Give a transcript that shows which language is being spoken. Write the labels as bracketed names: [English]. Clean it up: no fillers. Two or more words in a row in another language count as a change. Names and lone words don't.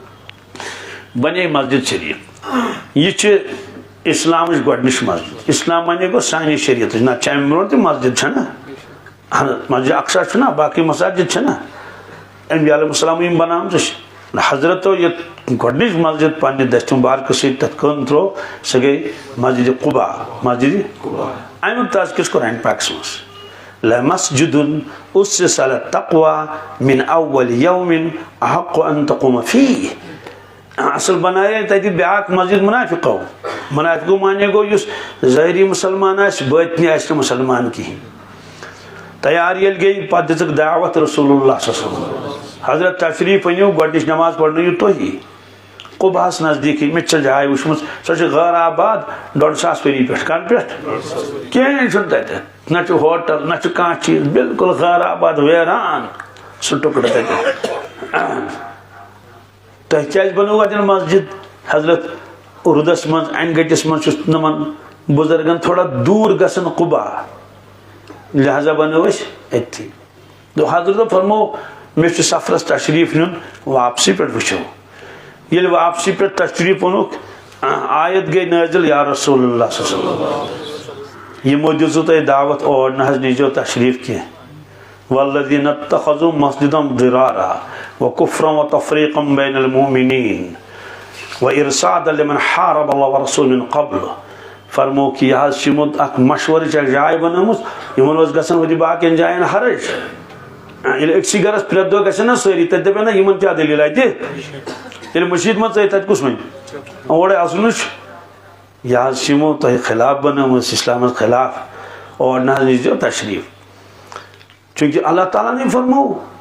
[Kashmiri] بنے مسجد شریٖف یہِ چھِ اسلامٕچ گۄڈنِچ مسجد اسلام بنے گوٚو سانہِ شریعتٕچ نتہٕ چھِ امہِ برونٛٹھ تہِ مسجد چھنہ مسجد اقصا چھُنہ باقٕے مساجد چھنہ انبیاء علیہ السلام یِم بنامژٕ چھِ حضرتو یہِ گۄڈنِچ مسجد پننہِ دستہِ مُبارکہٕ سۭتۍ تتھ کٲم ترٛوو سۄ گٔے مسجد قُبا مسجد امیُک تذکرٕ چھُ قرآنِ پاکس منٛز [Arabic] لمسجد أُسِّسَ عَلَى التَّقْوَى مِنْ أَوَّلِ يَوْمٍ أَحَقُّ أَن تَقُومَ فِيهِ [Kashmiri] اصل بنایے تتہِ بیٛاکھ مسجد مُنافِقو مُنافِقو مانے گوٚو یُس ظٲہری مُسلمان آسہِ بٲطنی آسہِ نہٕ مُسلمان کِہینۍ تیار ییٚلہِ گٔے پتہٕ دِژٕکھ دعوت [Arabic] رسول اللہ صلی اللہ علیہ وسلم [Kashmiri] حضرت تشریٖف أنِو گۄڈنِچ نٮ۪ماز پرنٲیِو تُہی قُباہس نزدیٖکٕے مےٚ تہِ چھِ جاے وٕچھمٕژ سۄ چھِ غٲر آباد 150 ؤری پٮ۪ٹھ کَنہٕ پٮ۪ٹھ کِہینۍ چھُنہٕ تتہِ نہ چھُ ہوٹل نہ چھُ کانٛہہ چیٖز بالکل غٲر آباد ویران سُہ ٹُکڑٕ تتہِ تۄہہِ کیٛازِ بنٲوٕ اتٮ۪ن مسجد حضرت اُردس منٛز انہِ گٔٹِس منٛز چھُ تِمن بُزرگن تھوڑا دوٗر گژھان قُبا لہٰذا بنٲو أسۍ أتھی دوٚپ حضرتو فرموو مےٚ چھُ سفرس تشریٖف نیُن واپسی پٮ۪ٹھ وٕچھو ییٚلہِ واپسی پٮ۪ٹھ تشریٖف اوٚنُکھ آیت گٔے نٲزِل [Arabic] یا رسول اللہ صلی اللہ علیہ وسلم [Kashmiri] یِمو دِژوٕ تۄہہِ دعوت اور نہ حظ نیٖزیو تشریٖف کینٛہہ [Arabic] والذیٖنَ اتَّخَذوٗ مَسجِدًا ضِرارًا وَكُفْرًا وَتَفْرِيقًا بَيْنَ الْمُؤْمِنِينَ وَإِرْصَادًا لِمَنْ حَارَبَ اللَّهَ وَرَسُولَهُ مِن قَبْلُ [Kashmiri] فرمووُکھ یہِ حظ چھِ یِمو اکھ مشورٕچ اکھ جاے بنٲومٕژ یِمن اوس گژھان ہُتہِ باقین جاین حرج ییٚلہِ أکسٕے گرس پرٛٮ۪تھ دۄہ گژھن نا سٲری تتہِ دپن نا یِمن کیٛاہ دٔلیٖل اتہِ ییٚلہِ مٔشیٖد منٛز ژٕے تتہِ کُس وۄنۍ اورے اژنُے چھُ یہِ حظ چھِ یِمو تۄہہِ خلاف بنٲومٕژ اسلامس خلاف اور نہ حظ نیٖزیو تشریٖف چوٗنٛکہِ اللہ تعالیٰ ہن فرموو